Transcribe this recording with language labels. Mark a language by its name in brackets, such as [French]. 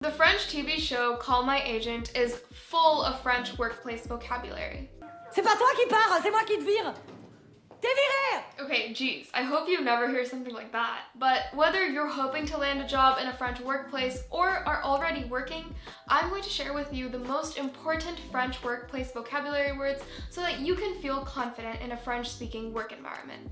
[English] The French TV show Call My Agent is full of French workplace vocabulary. [French] C'est pas toi qui pars, c'est moi qui te vire. T'es viré! [English] Okay, geez, I hope you never hear something like that. But whether you're hoping to land a job in a French workplace or are already working, I'm going to share with you the most important French workplace vocabulary words so that you can feel confident in a French-speaking work environment.